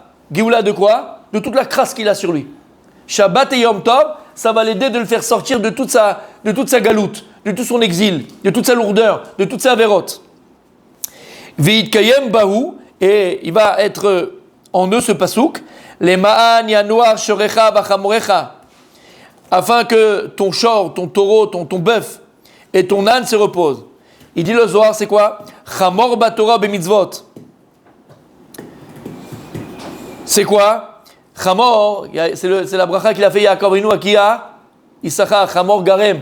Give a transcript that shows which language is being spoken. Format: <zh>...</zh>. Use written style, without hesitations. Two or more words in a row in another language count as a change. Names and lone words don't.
<fr>Géoula de quoi? De toute la crasse qu'il a sur lui. Shabbat et Yom Tov, ça va l'aider de le faire sortir de toute sa galoute, de tout son exil, de toute sa lourdeur, de toute sa vérote.</fr> <he>ויתקיים בהו,</he> <fr>et il va être en eux ce pasouk, les</fr> <he>מען ינוח שורך וחמורך,</he> <fr>afin que ton shor, ton taureau, ton bœuf et ton âne se reposent. Il dit le Zohar, c'est quoi?</fr> <he>חמור בתורה במצוות.</he> <fr>C'est quoi? Chamor, c'est la bracha qu'il a fait Yaakov Avinu à qui a Issachar,</fr> <he>חמור גרם.</he>